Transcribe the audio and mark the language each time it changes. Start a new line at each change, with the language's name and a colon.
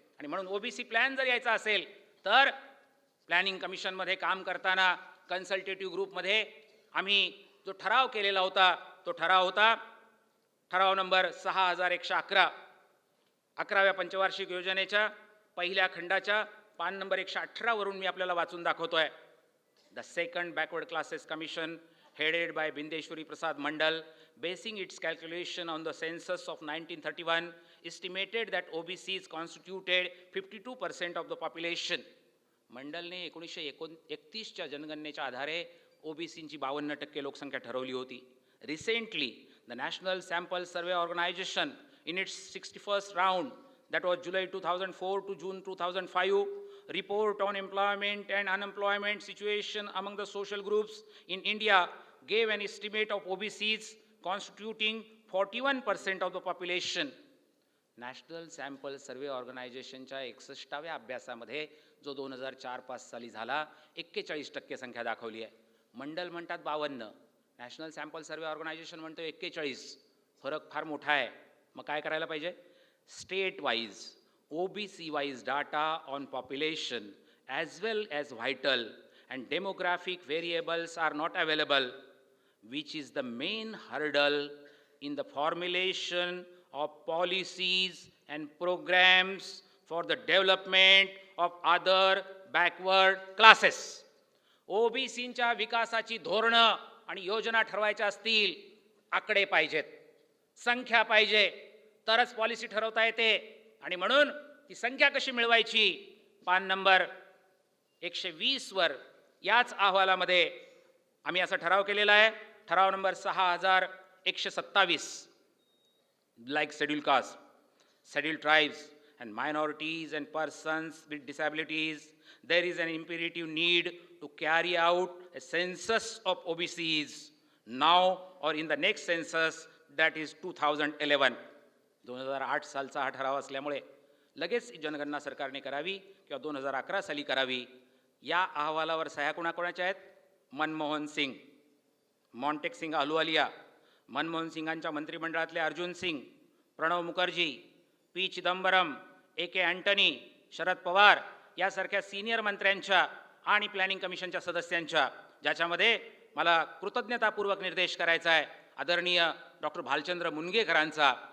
Marathi: आणि म्हणून OBC plan जर यायचा असेल तर प्लॅनिंग कमिशनमध्ये काम करताना कन्सल्टेटिव्ह ग्रुपमध्ये आम्ही जो ठराव केलेला होता तो ठराव होता ठराव नंबर 6111 11व्या पंचवार्षिक योजनेच्या पहिल्या खंडाच्या पान नंबर 118 वरून मी आपल्याला वाचून दाखवतोय.
English: The second backward classes commission headed by Bindeshwari Prasad Mandal, basing its calculation on the census of 1931, estimated that OBCs constituted 52% of the population.
Marathi: मंडलने 1931च्या जनगणनेच्या आधारे ओबीसींची 52% लोकसंख्या ठरवली होती.
English: Recently, the National Sample Survey Organization, in its 61st round, that was July 2004 to June 2005, report on employment and unemployment situation among the social groups in India gave an estimate of OBCs constituting 41% of the population.
Marathi: National sample सर्वे ऑर्गनायझेशनच्या 61व्या अभ्यासामध्ये जो 2004-5 साली झाला 41% संख्या दाखवली आहे. मंडल म्हणतात 52, national sample सर्वे organisation म्हणतो 41. फरक फार मोठा आहे. मग काय करायला पाहिजे?
English: State wise OBC wise data on population as well as vital and demographic variables are not available, which is the main hurdle in the formulation of policies and programs for the development of other backward classes.
Marathi: OBCंच्या विकासाची धोरणं आणि योजना ठरवायच्या असतील, आकडे पाहिजेत, संख्या पाहिजे, तरच पॉलिसी ठरवता येते. आणि म्हणून ती संख्या कशी मिळवायची? पान नंबर 120 वर याच अहवालामध्ये आम्ही असा ठराव केलेला आहे. ठराव number 6127.
English: like scheduled caste, scheduled tribes and minorities and persons with disabilities, there is an imperative need to carry out a census of OBCs now or in the next census, that is 2011.
Marathi: 2008 सालचा हा ठराव असल्यामुळे लगेच जनगणना सरकारने करावी किंवा 2011 साली करावी. या अहवालावर सह्या कोणाकोणाच्या आहेत? मनमोहन सिंग, मॉन्टेक सिंग अहलुवालिया, मनमोहन सिंगांच्या मंत्रिमंडळातले Arjun Singh, Pranab Mukherjee, P Chidambaram, AK Antony, Sharad Pawar यासारख्या सिनियर मंत्र्यांच्या आणि प्लॅनिंग कमिशनच्या सदस्यांच्या, ज्याच्यामध्ये मला कृतज्ञतापूर्वक निर्देश करायचा आहे आदरणीय डॉक्टर भालचंद्र मुनगेकरांचा.